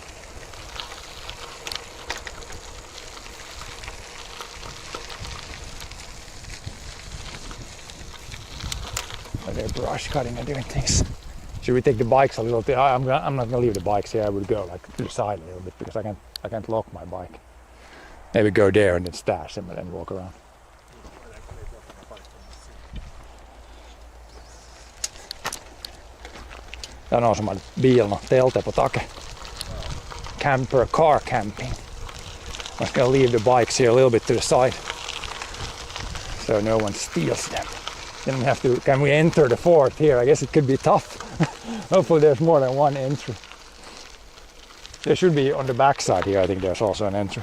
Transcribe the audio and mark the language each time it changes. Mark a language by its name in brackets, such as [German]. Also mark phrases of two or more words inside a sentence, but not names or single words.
[English] They're brush cutting and doing things. Should we take the bikes a little bit? I'm not gonna leave the bikes here. I would go like to the side a little bit because I can't lock my bike. Maybe go there and then stash them and then walk around. [Finnish] Tää on semmoinen [Swedish] bilen telte på taket. [English] Camper, car camping. I'm just gonna leave the bikes here a little bit to the side so no one steals them. Then we have to, can we enter the fort here? I guess it could be tough. Hopefully there's more than one entry. There should be on the back side here, I think there's also an entry.